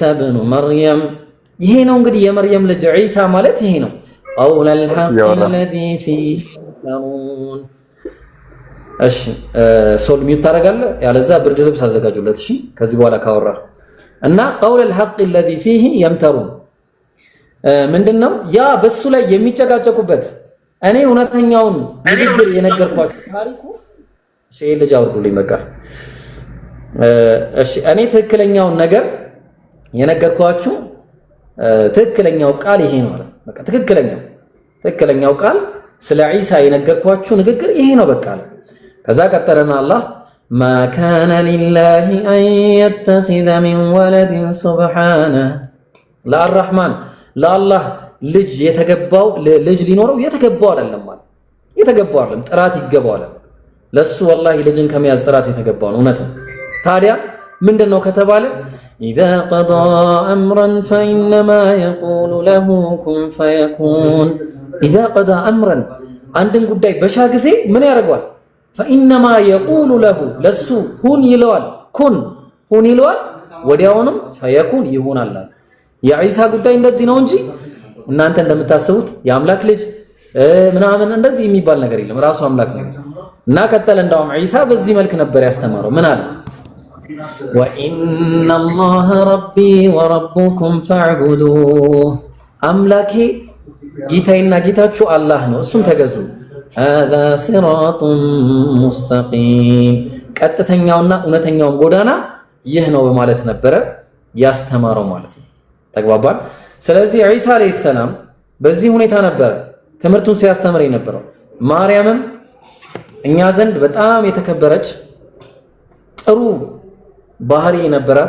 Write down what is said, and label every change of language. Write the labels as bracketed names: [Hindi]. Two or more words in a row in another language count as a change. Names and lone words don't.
[Amharic] ብኑ መርየም ይሄ ነው እንግዲህ የመርየም ልጅ ዒሳ ማለት ይሄ ነው። [Arabic] قول الحق الذي فيه تمترون። [Amharic] እሺ ሶል ሚውት ታደርጋለህ፣ ያለዛ ብርድ ልብስ አዘጋጁለት። እሺ ከዚህ በኋላ ካወራ እና [Arabic] قول الحق الذي فيه [Amharic] የምተሩን ምንድነው ያ በሱ ላይ የሚጨቃጨቁበት እኔ እውነተኛውን ንግግር የነገርኳችሁ ታሪኩ እሺ ልጅ አውርዱልኝ በቃ እሺ እኔ ትክክለኛውን ነገር የነገርኳችሁ ትክክለኛው ቃል ይሄ ነው ማለት በቃ ትክክለኛው ቃል ስለ ዒሳ የነገርኳችሁ ንግግር ይሄ ነው በቃ ከዛ ቀጠለና አላህ [Arabic] ما كان لله أن يتخذ من ولد سبحانه لا الرحمن لا الله [Amharic] ልጅ የተገባው ልጅ ሊኖረው የተገባው አይደለም ማለት የተገባው አይደለም ጥራት ይገባው አይደለም ለሱ والله ልጅን ከመያዝ ጥራት የተገባው ነው እውነት ታዲያ ምንድነው ከተባለ [Arabic] اذا قضى امرا فانما يقول له كن فيكون اذا قضى امرا [Amharic] አንድን ጉዳይ በሻ ጊዜ ምን ያደርጋል [Arabic] فانما يقول له [Amharic] ለሱ ሁን ይለዋል ሁን ይለዋል ወዲያውንም فيكون ይሆናል የዒሳ ጉዳይ እንደዚህ ነው እንጂ እናንተ እንደምታስቡት የአምላክ ልጅ ምናምን እንደዚህ የሚባል ነገር የለም ራሱ አምላክ ነው እና ቀጠለ እንደውም ዒሳ በዚህ መልክ ነበር ያስተማረው ምን አለ [Arabic] وإن الله ربي وربكم فاعبدوه [Amharic] አምላኬ ጌታዬና ጌታችሁ አላህ ነው እሱን ተገዙ [Arabic] هذا صراط مستقيم [Amharic] ቀጥተኛውና እውነተኛው ጎዳና ይህ ነው በማለት ነበር ያስተማረው ማለት ነው ተግባባን ስለዚህ ዒሳ [Arabic] عليه السلام [Amharic] በዚህ ሁኔታ ነበር ትምህርቱን ሲያስተምር የነበረው ማርያምም እኛ ዘንድ በጣም የተከበረች ጥሩ ባህሪ የነበራት